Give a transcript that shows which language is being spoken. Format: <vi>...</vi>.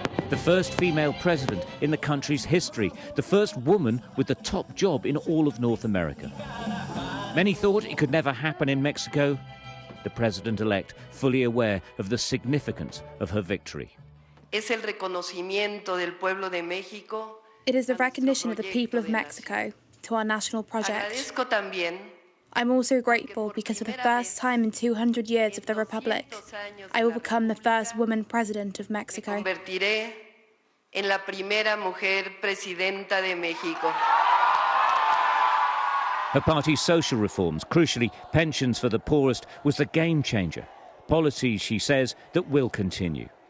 <en>The first female president in the country's history, the first woman with the top job in all of North America. Many thought it could never happen in Mexico. The president-elect fully aware of the significance of her victory.</en> <es>Es el reconocimiento del pueblo de México.</es> <en>It is the recognition of the people of Mexico to our national project.</en> <es>Agradezco también.</es> <en>I'm also grateful because for the first time in 200 years of the Republic, I will become the first woman president of Mexico.</en> <es>Me convertiré en la primera mujer presidenta de México.</es> <en>Her party's social reforms, crucially pensions for the poorest, was the game changer. Policies, she says, that will continue.</en>